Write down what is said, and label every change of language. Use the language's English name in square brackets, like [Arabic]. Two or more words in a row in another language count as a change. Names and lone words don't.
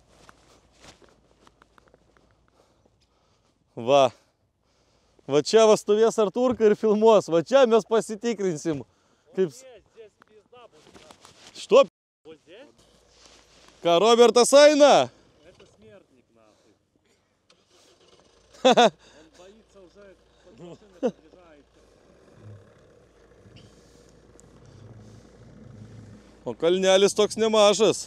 [Lithuanian] Va. Va čia va stovės Arturka ir filmuos. Va čia mes pasitikrinsim. Kaip... Что? Ką, Robertas eina? [Russian] Это смертник, нахуй. Он боится уже, под машиной подъезжает. [Lithuanian] O kalnelis toks nemažas.